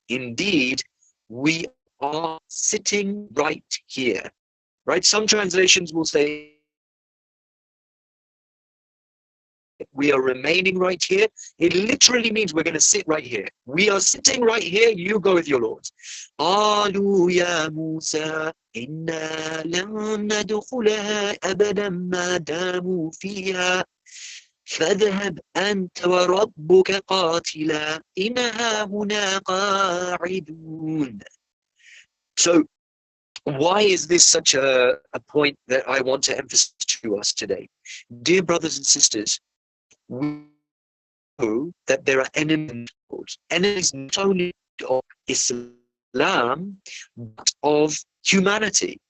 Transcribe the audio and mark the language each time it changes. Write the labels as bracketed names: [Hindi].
[English] Indeed, we are sitting right here." Right? Some translations will say we are remaining right here. It literally means we're going to sit right here. We are sitting right here. You go with your Lord. [Arabic] قالوا يا موسى إنا لن ندخلها أبدا ما داموا فيها فاذهب أنت وربك قاتلا إنها هنا قاعدون. [English] So why is this such a point that I want to emphasize to us today? Dear brothers and sisters, we know that there are enemies not only of Islam, but of humanity.